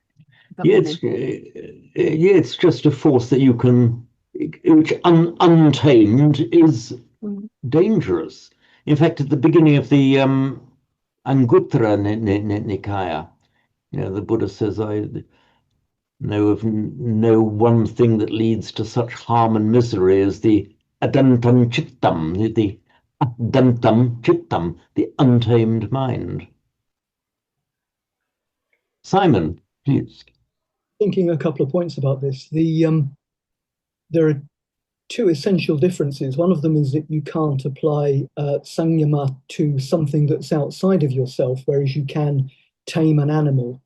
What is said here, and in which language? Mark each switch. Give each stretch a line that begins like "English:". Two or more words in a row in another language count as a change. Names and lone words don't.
English: It's just a force that you can, which untamed is dangerous. In fact, at the beginning of the Anguttara Nikaya, the Buddha says, I know of no one thing that leads to such harm and misery as the
Pali: adantam chittam,
English: the
Pali: adantam chittam,
English: the untamed mind. Simon, please. Thinking a couple of points about this. There are two essential differences. One of them is that you can't apply sanyama to something that's outside of yourself, whereas you can tame an animal.